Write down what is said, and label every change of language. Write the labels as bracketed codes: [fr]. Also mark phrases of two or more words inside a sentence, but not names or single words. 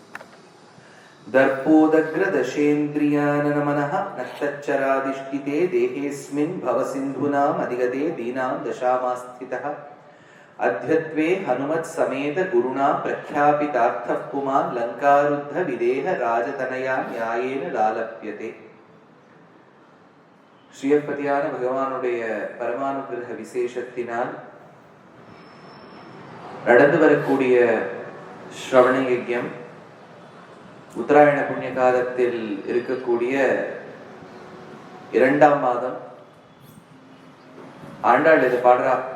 [sa] दर्पोदग्रदशेन्द्रियाननमनः नक्षच्चरादिष्टिते देहेऽस्मिन् भवसिन्धूनाम् अधिगते दीनां दशामास्थितः अद्यत्वे हनुमत्समेत गुरुणा प्रख्यापितार्थः पुमान् लङ्कारुद्ध विदेह राजतनया न्यायेन लालप्यते। [ta] ஸ்ரீயப்பதியான பகவானுடைய பரமானுகிரக விசேஷத்தினால் நடந்து வரக்கூடிய ஸ்ரவண யஜ்யம் உத்தராயண புண்ணிய காலத்தில் இருக்கக்கூடிய 2ஆம் மாதம் ஆண்டாள் இது பாடுறா.